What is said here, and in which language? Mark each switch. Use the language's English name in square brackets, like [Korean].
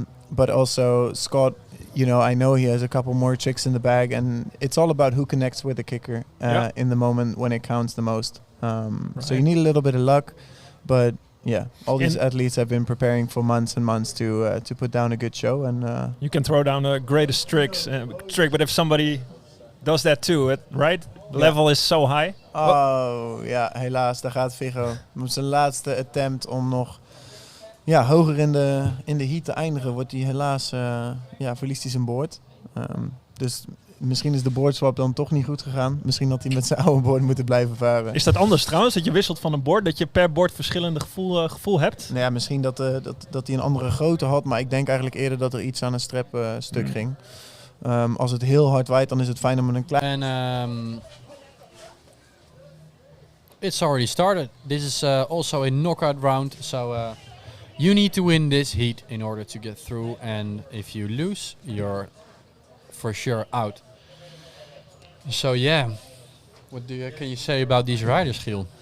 [English] But also Scot, I know he has a couple more tricks in the bag, and it's all about who connects with the kicker in the moment when it counts the most. So you need a little bit of luck, but all these athletes have been preparing for months and months to put down a good show. And you can throw down the greatest trick, but if somebody does that too, right? The level is so high. [Dutch] Oh, ja, helaas. Daar gaat Viggo. Op zijn laatste attempt om nog hoger in de heat te eindigen, wordt hij helaas, verliest hij zijn board. Dus misschien is de boardswap dan toch niet goed gegaan. Misschien had hij met zijn oude board moeten blijven varen. Is dat anders trouwens, dat je wisselt van een board, dat je per board verschillende gevoel hebt? Nou ja, misschien dat hij een andere grootte had, maar ik denk eigenlijk eerder dat er iets aan een strep stuk ging. Als het heel hard waait, dan is het fijn om een klein... [English] And it's already started. This is also a knockout round, so you need to win this heat in order to get through. And if you lose, you're for sure out. So what can you say about these riders, Giel?